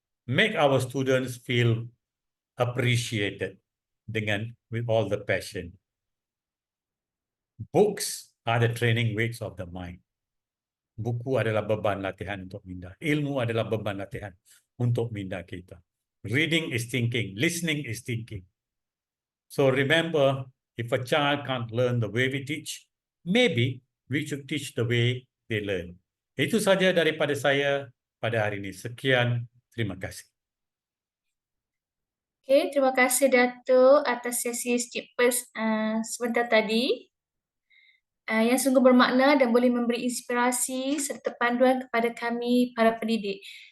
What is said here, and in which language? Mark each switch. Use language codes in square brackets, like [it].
[en] Make our students feel appreciated with all the passion. Books are the training weights of the mind. [ms] Buku adalah beban latihan untuk minda. Ilmu adalah beban latihan untuk minda kita. [en] Reading is thinking. Listening is thinking. So remember, if a child can't learn the way we teach, maybe we should teach the way they learn. [ms] Itu saja daripada saya pada hari ini. Sekian, terima kasih. Okay, terima kasih Datuk atas sesi Steepers sebentar tadi. Yang sungguh bermakna dan boleh memberi inspirasi serta panduan kepada kami para pendidik.